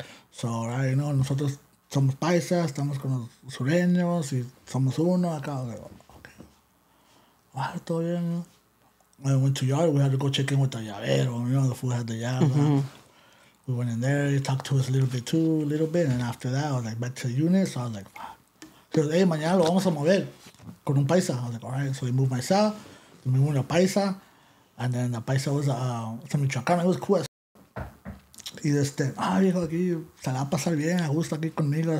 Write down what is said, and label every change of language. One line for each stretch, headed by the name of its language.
English: So, right, you know,
Spanish: nosotros somos paisas, estamos con los sureños y somos uno acá.
English: I was like, okay. Wow,
Spanish: todo bien,
English: you know? When I went to yard, we had to go check in with the llavero. You know, the fool had the llave. We went in there. He talked to us a little bit. And after that, I was like, back to the unit. So I was like, fuck. He goes, hey,
Spanish: mañana lo vamos a mover con un paisa.
English: I was like, all right. So we moved my cell. We moved a paisa. And then the paisa was some Michoacán. It was cool as
Spanish: y viejo, aquí se la va a pasar bien, a gusto aquí conmigo.